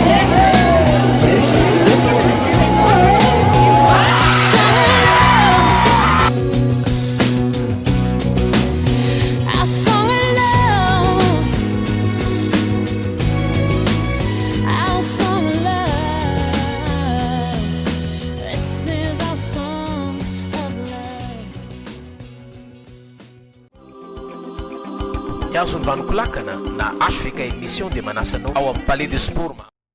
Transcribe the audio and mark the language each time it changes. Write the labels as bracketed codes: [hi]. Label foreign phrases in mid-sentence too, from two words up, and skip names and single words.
[en] Our song of love. Our song of love. This is our song of love. [mg] Miazo ny vanokolakana na azo fika émission dia manasanao ao amin'ny [fr] palais de sport.